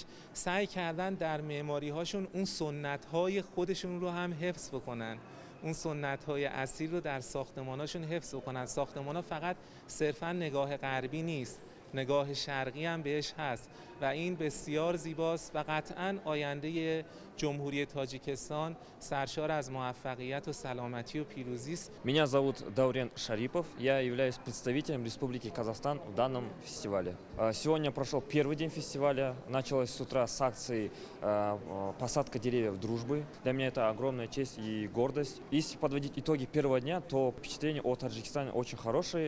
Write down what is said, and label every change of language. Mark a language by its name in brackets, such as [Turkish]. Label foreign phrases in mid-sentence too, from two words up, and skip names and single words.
[Persian] سعی کردن در معماری‌هاشون اون سنت‌های خودشون رو هم حفظ بکنن، اون سنت‌های اصیل رو در ساختمان‌هاشون حفظ بکنن. ساختمان‌ها فقط صرفاً نگاه غربی نیست، نگاه شرقی هم بهش هست و این بسیار زیباست و قطعاً آینده جمهوری تاجیکستان سرشار از موفقیت و سلامتی و پیروزی است. [Russian] Меня зовут Даурен Шарипов, я являюсь представителем Республики Казахстан в данном фестивале. Сегодня прошел первый день фестиваля, началось с утра с акции «Посадка деревьев дружбы». Для меня это огромная честь и гордость. Если подводить итоги первого дня, то впечатления о Таджикистане очень хорошие.